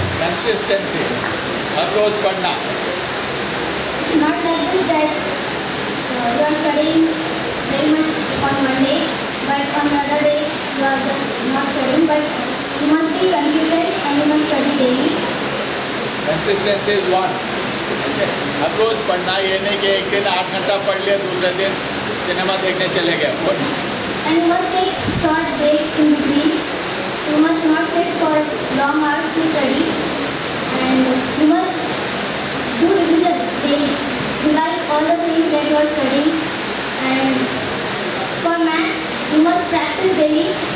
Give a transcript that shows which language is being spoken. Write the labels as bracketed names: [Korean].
[English] Consistency. [Hindi] हर रोज पढ़ना. [English] It's not like this that you are studying very much on one day, but on the other day you are just not studying. But you must be consistent and you must study daily. Consistency is one. [Hindi] हर रोज पढ़ना, ये नहीं कि एक दिन 8 घंटा पढ़ लिया, दूसरे दिन सिनेमा देखने चले गए। [English] And you must take short breaks in between. You must not sit for long hours to study. And you must do revision daily. Revise all the things that you are studying. And for maths, you must practice daily.